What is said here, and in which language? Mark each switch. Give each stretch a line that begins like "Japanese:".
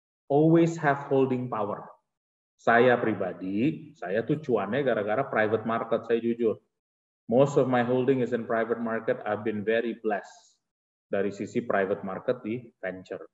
English: Always have holding power.
Indonesian: Saya pribadi, saya tuh cuannya gara-gara private market, saya jujur.
English: Most of my holding is in private market. I've been very blessed
Indonesian: dari sisi
English: private market di venture.